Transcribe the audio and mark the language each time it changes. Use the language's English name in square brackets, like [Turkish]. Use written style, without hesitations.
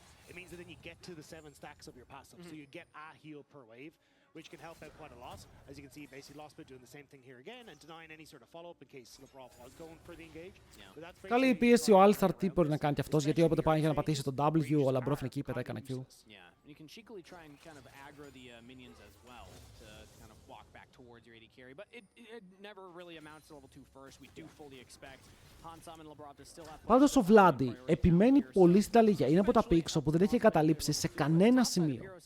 [English] It means that then you get to the 7 stacks of your passive, so you get a heal per wave, which can help out quite a lot. As you can see, basically Lost doing the same thing here again and denying any sort of follow-up in case LeBron was going for the engage. [Greek] Καλή πίεση ο Alistar, τι μπορεί να κάνει και αυτός, γιατί όποτε πάει για να πατήσει το W, ο Λαμπρόφ είναι εκεί, πετάει κανένα Q. [English] You can cheekily try and kind of aggro the minions as well to kind of walk back towards your AD carry, but it never really amounts to level 2 first. We do fully expect Hansam and Labrov to still have. [Greek] Πάντως ο Βλάντι επιμένει πολύ στην ταλίγια. Είναι από τα picks όπου δεν έχει καταλήψει σε κανένα σημείο.